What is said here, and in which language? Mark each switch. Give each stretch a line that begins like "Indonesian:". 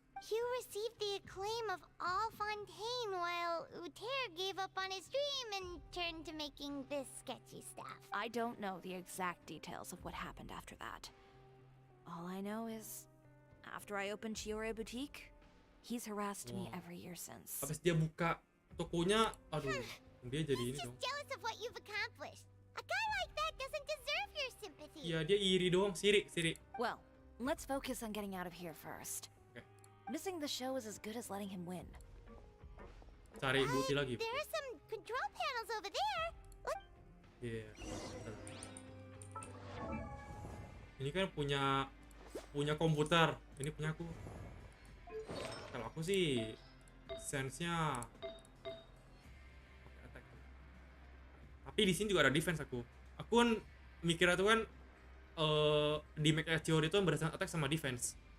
English: You received the acclaim of all Fontaine while Uter gave up on his dream and turned to making this sketchy stuff. I don't know the exact details of what happened after that. All I know is, after I opened Chiori Boutique, he's harassed me every year since.
Indonesian: Habis dia buka tokonya, aduh, dia jadi ini dong.
English: Jealous of what you've accomplished. A guy like that doesn't deserve your sympathy.
Indonesian: Iya, dia iri doang, sirik.
English: Well, let's focus on getting out of here first. Okay. Missing the show is as good as letting him win.
Indonesian: Cari bukti lagi.
English: There are some control panels over there. Look.
Indonesian: Iya. Ini kan punya komputer, ini punya aku. Kalau aku sih sense-nya pakai attack. Tapi di sini juga ada defense aku. Aku kan mikirnya tuh kan di make Chiori itu berdasarkan attack sama defense.